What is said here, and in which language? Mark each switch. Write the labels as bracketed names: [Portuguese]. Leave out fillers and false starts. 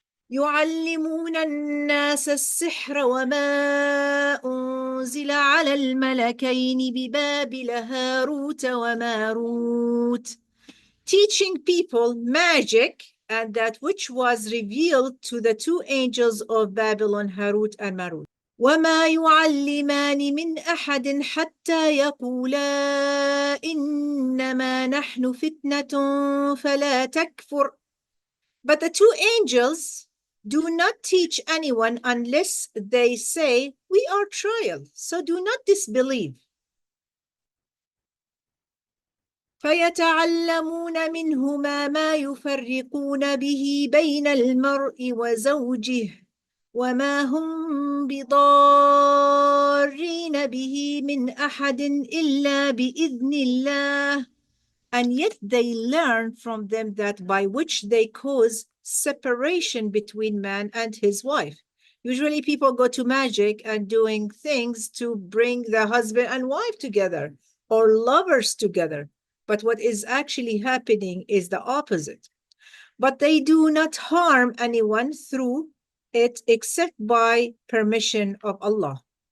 [Arabic] يعلمون الناس السحر وما أنزل على الملكين ببابل هاروت وماروت. [English] Teaching people magic and that which was revealed to the two angels of Babylon, Harut and Marut. [Arabic] وما يعلمان من أحد حتى يقولا إنما نحن فتنة فلا تكفر. [English] But the two angels do not teach anyone unless they say, we are trial, so do not disbelieve. [Arabic] فيتعلمون منهما ما يفرقون به بين المرء وزوجه وما هم بضارين به من أحد إلا بإذن الله. [English] And yet they learn from them that by which they cause separation between man and his wife. Usually people go to magic and doing things to bring the husband and wife together or lovers together. But what is actually happening is the opposite. But they do not harm anyone through it except by permission of Allah.